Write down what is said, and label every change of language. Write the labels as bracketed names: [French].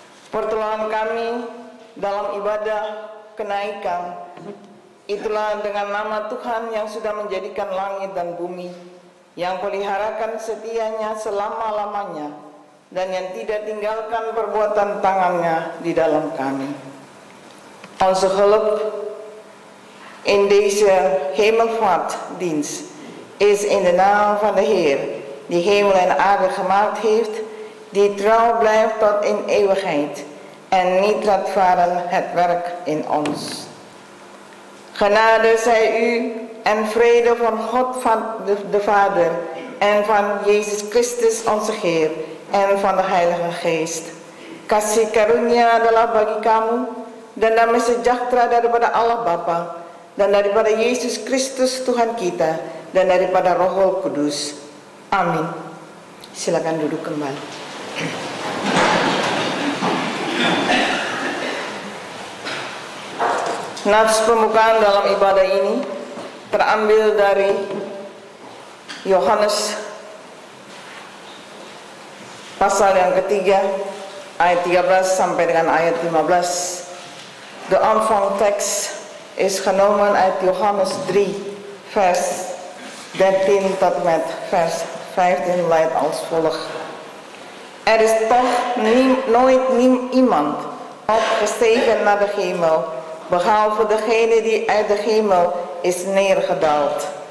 [Indonesian] Pertolongan kami dalam ibadah kenaikan itulah dengan nama Tuhan yang sudah menjadikan langit dan bumi, yang peliharakan setianya selama-lamanya, dan yang tidak tinggalkan perbuatan tangannya di dalam kami. [Dutch] Onze hulp in deze hemelvaartdienst is in de naam van de Heer, die hemel en aarde gemaakt heeft, die trouw blijft tot in eeuwigheid en niet laat varen het werk in ons. Genade zij u en vrede van God van de Vader en van Jezus Christus onze Heer en van de Heilige Geest. [Indonesian] Kasih karunia adalah bagi kamu dan damai sejahtera daripada Allah Bapa dan daripada Yesus Kristus Tuhan kita dan daripada Roh Kudus. Amin. Silakan duduk kembali. Nats pembukaan dalam ibadah ini terambil dari Yohanes pasal yang ketiga ayat 13 sampai dengan ayat 15. [Dutch] De aanvangtekst is genomen uit Johannes 3 vers 13 tot met vers 15 luidt als volgt. Er is toch nooit iemand opgestegen naar de hemel, behalve degene die uit de hemel is neergedaald.